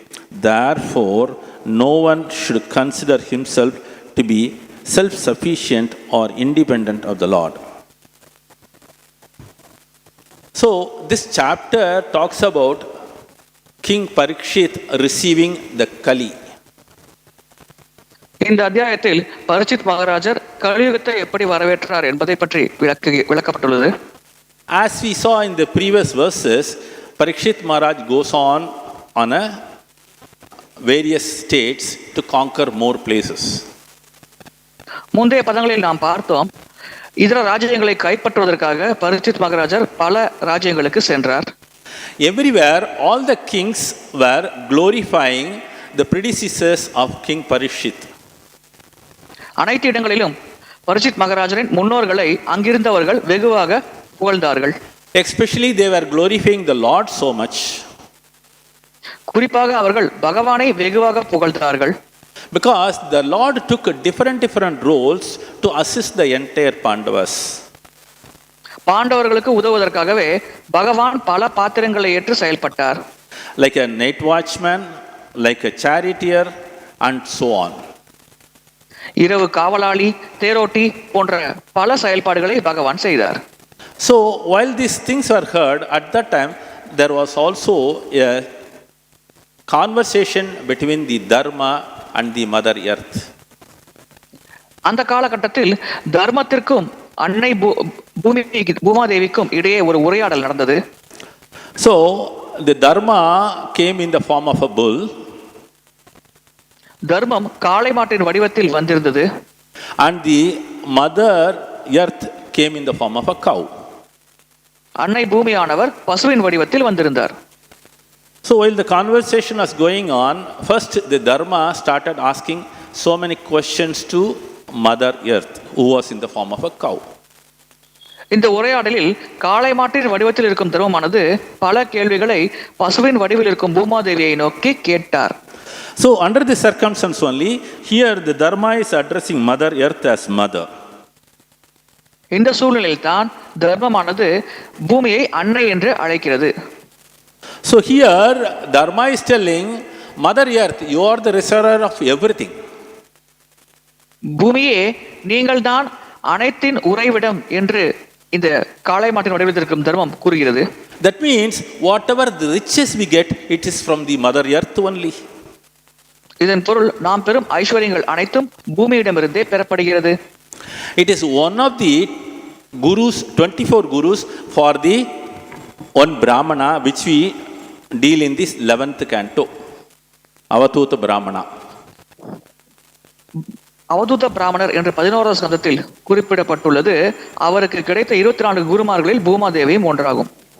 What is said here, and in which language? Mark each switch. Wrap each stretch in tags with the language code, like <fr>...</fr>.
<en>Therefore, no one should consider himself to be self-sufficient or independent of the Lord. So, this chapter talks about King Parikshit receiving the Kali.</en> <ta>இந்த அத்தியாயத்தில் பரீட்சித் மகாராஜர் கலியுகத்தை எப்படி வரவேற்றார் என்பதை பற்றி விளக்கப்பட்டுள்ளது.</ta> <en>As we saw in the previous verses, Parikshit Maharaj goes on a various states to conquer more places.</en> <ta>முந்தைய பதங்களில் நாம் பார்த்தோம், இதர ராஜ்யங்களை கைப்பற்றுவதற்காக பரீட்சித் மகாராஜர் பல ராஜ்யங்களுக்கு சென்றார்.</ta> <en>Everywhere, all the kings were glorifying the predecessors of King Parikshit.</en> <ta>அனைத்து இடங்களிலும் பரீட்சித் மகாராஜரின் முன்னோர்களை அங்கிருந்தவர்கள் வெகுவாக புகழ்ந்தார்கள்.</ta> <en>Especially they were glorifying the Lord so much.</en> <ta>குறிப்பாக அவர்கள் பகவானை வெகுவாக புகழ்ந்தார்கள்.</ta> <en>Because the Lord took different roles to assist the entire Pandavas.</en> <ta>பாண்டவர்களுக்கு உதவுவதற்காகவே பகவான் பல பாத்திரங்களை ஏற்று செயல்பட்டார்.</ta> <en>Like a night watchman, like a charioteer, and so on.</en> <ta>இரவு காவலாளி, தேரோட்டி போன்ற பல செயல்பாடுகளை பகவான் செய்தார்.</ta> <en>So while these things were heard, at that time there was also a conversation between the Dharma and the Mother Earth.</en> <ta>அந்த காலகட்டத்தில் தர்மத்திற்கும் அன்னை பூமாதேவிக்கும் இடையே ஒரு உரையாடல் நடந்தது.</ta> <en>So the Dharma came in the form of a bull.</en> <ta>தர்மம் காளை மாட்டின் வடிவத்தில் வந்திருந்தது.</ta> <en>And the Mother Earth came in the form of a cow.</en> <ta>அன்னை பூமியானவர் பசுவின் வடிவத்தில் வந்திருந்தார்.</ta> <en>So while the conversation was going on, first the Dharma started asking so many questions to Mother Earth, who was in the form of a cow.</en> <ta>இந்த உரையாடலில் காளை மாட்டின் வடிவத்தில் இருக்கும் தர்மமானது பல கேள்விகளை பசுவின் வடிவில் இருக்கும் பூமாதேவியை நோக்கி கேட்டார்.</ta> <en>So under this circumstance only, here the Dharma is addressing Mother Earth as mother.</en> <ta>இந்த சூழ்நிலையில் தான் தர்மமானது பூமியை அன்னை என்று அழைக்கிறது.</ta> <en>So here Dharma is telling Mother Earth, you are the reservoir of everything.</en> <ta>பூமியே நீங்கள் தான் அனைத்தின் உறைவிடம் என்று இந்த காளை மாட்டின் வடிவத்தில் இருக்கும் தர்மம் கூறுகிறது.</ta> <en>That means whatever the riches we get, it is from the Mother Earth only.</en> <ta>இதன் பொருள் நாம் பெறும் ஐஸ்வர்யங்கள் அனைத்தும் பூமியிடமிருந்தே பெறப்படுகிறது.</ta> <en>It is one of the gurus, 24 gurus for the one Brahmana which we deal in this 11th canto, Avatūta Brahmana.</en> <ta>அவதூத பிராமணர் என்று 11வது ஸ்கந்தத்தில் குறிப்பிடப்பட்டுள்ளது. அவருக்கு கிடைத்த 24 குருமார்களில் பூமாதேவியும் ஒன்றாகும்.</ta>